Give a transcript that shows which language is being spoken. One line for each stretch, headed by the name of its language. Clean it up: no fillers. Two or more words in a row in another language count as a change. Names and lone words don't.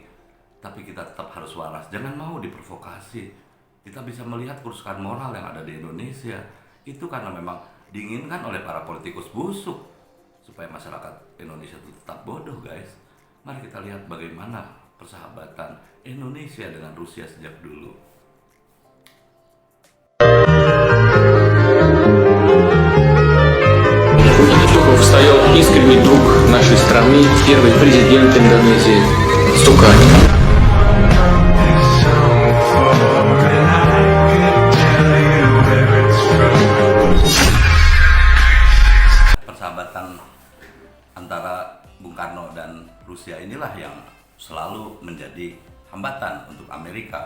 Indonesian: Tapi kita tetap harus waras, jangan mau diprovokasi. Kita bisa melihat kerusakan moral yang ada di Indonesia itu karena memang diinginkan oleh para politikus busuk. supaya masyarakat Indonesia itu tetap bodoh, guys. Mari kita lihat bagaimana persahabatan Indonesia dengan Rusia sejak dulu.
Russian: Чуков стоял искренний друг нашей страны, первый президент Индонезии Сукарно.
Indonesian: Persahabatan antara Bung Karno dan Rusia inilah yang selalu menjadi hambatan untuk Amerika.